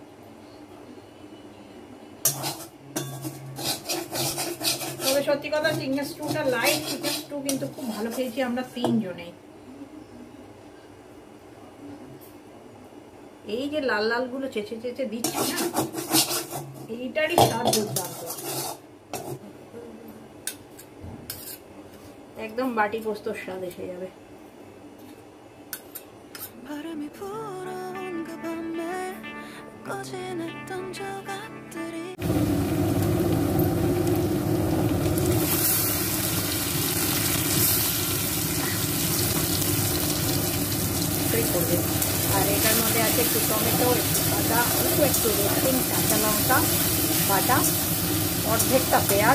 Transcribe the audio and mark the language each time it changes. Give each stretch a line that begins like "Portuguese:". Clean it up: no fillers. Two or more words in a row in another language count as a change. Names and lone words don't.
Bangla: তবে সত্যি কথা
English: chicken stew light chicken stew
Bangla: কিন্তু খুব ভালো খেয়েছি আমরা 3 জনে। এই যে লাল লাল গুলো চেঁচে চেঁচে দিচ্ছি না, এইটারই স্বাদ দুর্দান্ত। একদম বাটি পোস্তর স্বাদ এসে যাবে।
Korean: 바람이 불어온 그 밤에 꺼진 했던 조각들이
Bangla: আর এটার মধ্যে আছে একটু টমেটো, একটু আদা, অল্প একটু রসুন, কাঁচা লঙ্কা বাটা, অর্ধেকটা পেঁয়াজ।